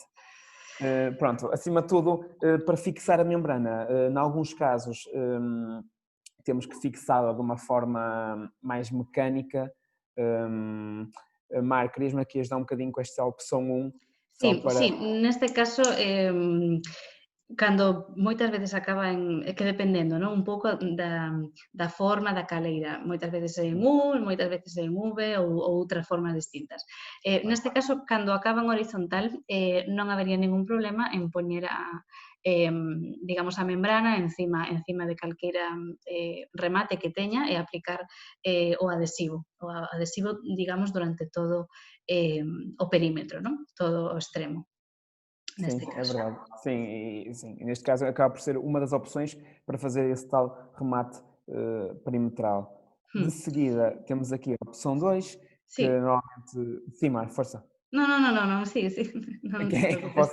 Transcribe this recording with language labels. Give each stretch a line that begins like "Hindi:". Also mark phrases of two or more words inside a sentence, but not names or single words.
Portuguese: Pronto, acima de tudo, para fixar a membrana, em alguns casos temos que fixá-la de uma forma mais mecânica. Mar, querias-me aqui ajudar um bocadinho com esta opção 1?
Galician: Sí, neste caso cando moitas veces acaba é que dependendo, non, un pouco da forma da caleira, moitas veces é en U, moitas veces é en V ou outras formas distintas. Neste caso, cando acaba en horizontal, non habería ningún problema en poñer digamos, a membrana encima de calquera remate que teña e aplicar o adhesivo, digamos, durante todo o perímetro, non? Todo o extremo,
Portuguese: Sim,
Galician: neste
Portuguese: é
Galician: caso.
Portuguese: verdade. Sim, sim, e neste caso acaba por ser uma das opções para fazer esse tal remate perimetral. De Hum. seguida, temos aqui a opção 2 que
Galician: Sí.
Portuguese: normalmente. Sim, Mar, força.
Spanish: No, no, no, no, no, sí, sí, no te
Portuguese: Ok,
Spanish: preocupes.